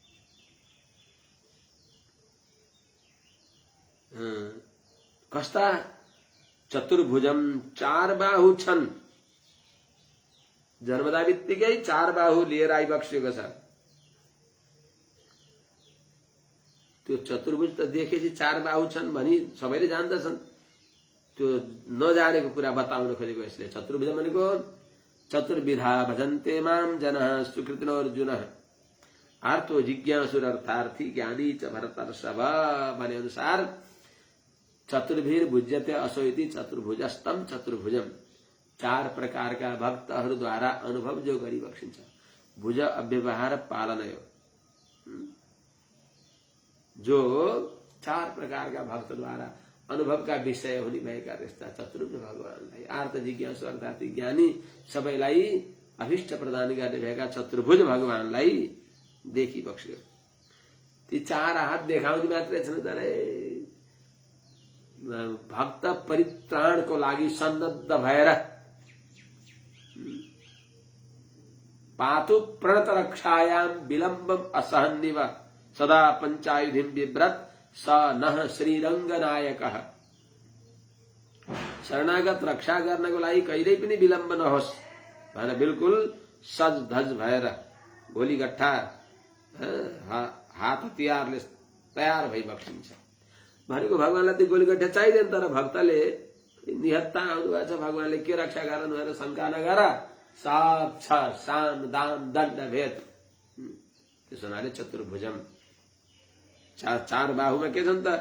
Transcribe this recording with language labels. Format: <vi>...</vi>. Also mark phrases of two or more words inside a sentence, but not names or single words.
<ne>कस्ता चतुर्भुजम, 4 बाहु छन्, जन्मदा बित्तिकै 4 बाहु लिएर आइबक्सेको छ। त्यो चतुर्भुज त देखेपछि 4 बाहु छन् भनी सबैले जान्दछन्, त्यो नजानेको कुरा बताउन खोजेको यसले।</ne> <sa>चतुर्भुज भनेको चतुर्विधा भजन्ते माम जनः सुकृतिनो अर्जुनः आर्तो जिज्ञासुर अर्थार्थी ज्ञानी च भरतर्षभ</sa> <ne>भने अनुसार</ne> <sa>चतुर्भिर भुज्यते असो इति चतुर्भुजस्तम चतुर्भुजम।</sa> <ne>4 प्रकारका भक्तहरूद्वारा अनुभव जो गरिबक्सिन्छ।</ne> <sa>भुज अव्यवहार पालनयो,</sa> <ne>जो 4 प्रकारका भक्तद्वारा अनुभवका विषय हुने भएका त्यस्ता चतुर्भुज भगवानलाई, आर्त जिज्ञासु अर्थात् ज्ञानी सबैलाई अभिष्ट प्रदान गर्ने भएका चतुर्भुज भगवानलाई देखिबक्स्यो। ती 4 हात देखाउने मात्रै छन् तर भक्त परित्राणको लागि सन्नद्ध भएर</ne> <sa>पातु प्रणत रक्षायाम विलम्बम असहन्निव सदा पंचायुधिम बिभ्रत स नः श्रीरङ्गनायकः।</sa> <ne>शरणागत रक्षा गर्नको लागि कहिल्यै पनि विलम्ब नहोस् भनेर बिल्कुल सज धज भएर गोलीगट्ठा हात हतियारले तयार भइबक्सिन्छ भनेको। भगवानलाई त्यो गोलीगट्ठा चाहिँदैन, तर भक्तले निहत्ता आउनुभएको छ, भगवानले के रक्षा गर्नु भनेर शङ्का नगर, सब छ साम दाम दण्ड भेद त्यसो हुनाले चतुर्भुजम, चार बाहुमा के छन् त?</ne>